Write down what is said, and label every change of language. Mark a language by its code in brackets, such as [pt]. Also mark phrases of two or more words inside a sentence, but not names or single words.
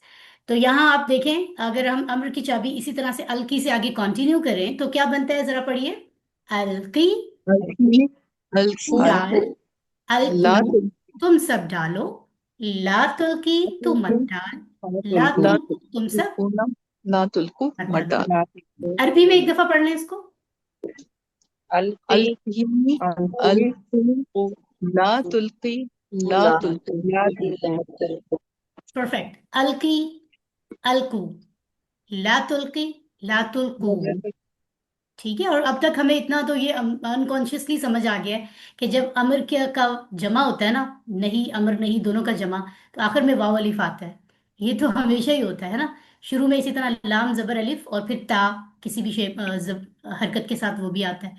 [hi] तो यहाँ आप देखें, अगर हम अम्र की चाबी इसी तरह से अलकी से आगे कंटिन्यू करें तो क्या बनता है, जरा पढ़िए। [ar] अलकी ألقي، ألقوا, डाल, अलकू ला तुम सब डालो, لا تلقي तू मत डाल, ला तुलकू [hi] तुल्कू तुम सब [ar] تلقون، لا تلقوا [hi] मत मत डालो। डाल। अरबी में एक दफा पढ़ लें इसको। [ar] अलकी अलकी, अलकी ألقوا، لا تلقي، لا تلقوا. [hi] परफेक्ट। [ar] ألقي، ألقوا، لا تلقي، لا تلقوا. [hi] ठीक है, और अब तक हमें इतना तो ये अनकॉन्शियसली समझ आ गया है कि जब अमर के का जमा होता है ना, नहीं अमर नहीं दोनों का जमा, तो आखिर में वाव अलिफ आता है। ये तो हमेशा ही होता है ना, शुरू में इसी तरह लाम जबर अलिफ और फिर ता, किसी भी हरकत के साथ वो भी आता है।